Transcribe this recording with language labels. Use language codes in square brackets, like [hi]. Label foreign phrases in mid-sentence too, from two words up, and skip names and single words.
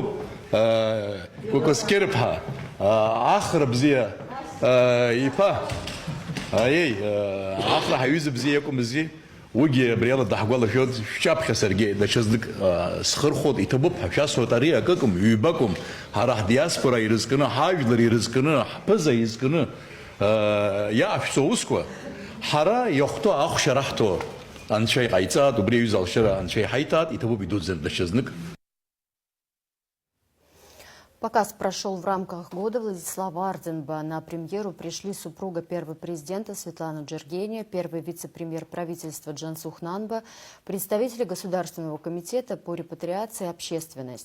[ab] Кәакәасқьырԥҳа, ахра бзиа, иԥа, аиеи, ахра ҳаҩыза бзиа иакәымзи, уигьы абри ала даҳгәалашәоит, шәҿаԥхьа саргьы даҽазнык схырхәот, иҭабуп, ҳшәасуеит, ари акыкәым, ҩбакәым, ҳара ҳдиаспора ирызкны, ҳажәлар ирызкны, ҳԥыза изкны иаашәҵо аусқәа, ҳара иахәҭоу ахәшьа раҳҭо анцәа иҟаиҵаат, убри аҩыза алшара анцәа иҳаиҭаат, иҭабуп идуӡӡан даҽазнык. [ru] Показ прошел в рамках года Владислава Арденба. На премьеру пришли супруга первого президента Светлана Джергения, первый вице-премьер правительства Джансух Нанба, представители Государственного комитета по репатриации и общественность.